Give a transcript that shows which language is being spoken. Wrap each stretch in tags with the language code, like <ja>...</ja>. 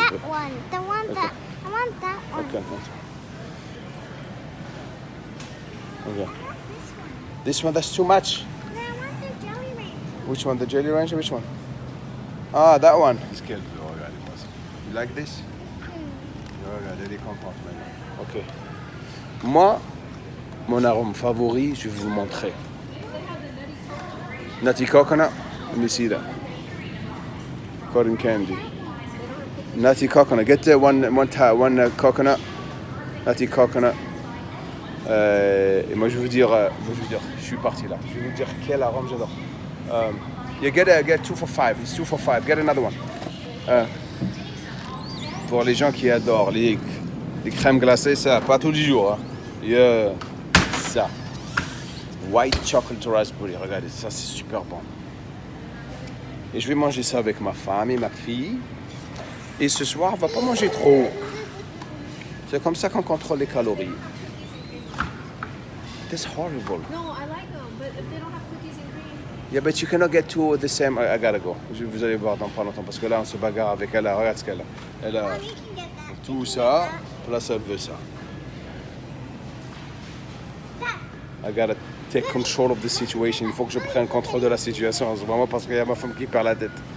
<en>That one. The one Okay. that. I want that one. Okay. Okay. This one, that's too much. No, I want the Jelly Rancher. Which one? The Jelly Rancher? Which one? Ah, that one. This kid. Oh, regarde, you like this?</en> <fr>Regarde, elle est contente maintenant. Ok. Moi, mon arôme favori, je vais vous le montrer.</fr> <en>Nutty coconut. Let me see that. Cotton candy. Nutty coconut. Get the one coconut. Nutty coconut.</en> <fr>Et moi je vais vous dire, je suis parti là. Je vais vous dire quel arôme j'adore.</fr> <en>You get 2 for 5. It's 2 for 5. Get another one.</en> <fr>Pour les gens qui adorent les crèmes glacées, ça, pas tous les jours. Hein. Yeah. Ça.</fr> <en>White chocolate raspberry.</en> <fr>Regardez, ça c'est super bon. Et je vais manger ça avec ma femme et ma fille. Et ce soir, on va pas manger trop. C'est comme ça qu'on contrôle les calories.</fr> <en>That's horrible. No, I like them, but if they don't have cookies and cream. Yeah, but you cannot get 2 of the same. I gotta go.</en> <fr>Vous allez voir dans pas longtemps parce que là, on se bagarre avec elle. Regarde ce qu'elle a. Elle a</fr> <en>Mommy can get that.</en> <fr>tout ça. Là, elle veut ça.</fr> <en>I gotta take control of the situation.</en> <fr>Il faut que je prenne contrôle de la situation en ce moment parce qu'il y a ma femme qui perd la tête.</fr>